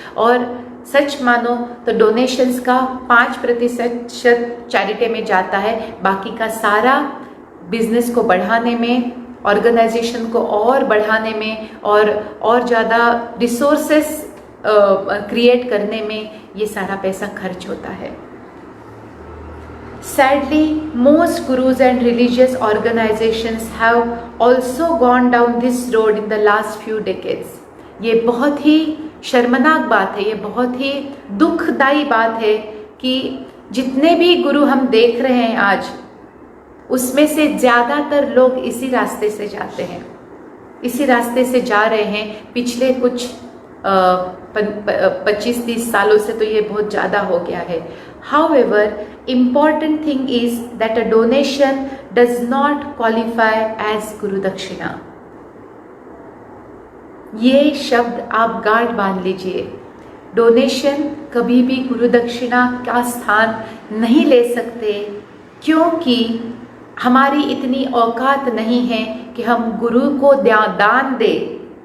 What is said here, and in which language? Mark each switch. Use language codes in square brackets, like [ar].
[hi] और सच मानो तो डोनेशंस का 5% चैरिटी में जाता है, बाकी का सारा बिजनेस को बढ़ाने में, ऑर्गेनाइजेशन को और बढ़ाने में, और ज़्यादा रिसोर्सेस क्रिएट करने में ये सारा पैसा खर्च होता है। [en] Sadly, most gurus and religious organizations have also gone down this road in the last few decades. [hi] ये बहुत ही शर्मनाक बात है, ये बहुत ही दुखदाई बात है कि जितने भी गुरु हम देख रहे हैं आज, उसमें से ज़्यादातर लोग इसी रास्ते से जाते हैं, इसी रास्ते से जा रहे हैं। पिछले कुछ 25-30 सालों से तो ये बहुत ज़्यादा हो गया है। [en] However, important thing is that a donation does not qualify as guru dakshina. [hi] ये शब्द आप गांठ बांध लीजिए, डोनेशन कभी भी गुरु दक्षिणा का स्थान नहीं ले सकते, क्योंकि हमारी इतनी औकात नहीं है कि हम गुरु को दान दें।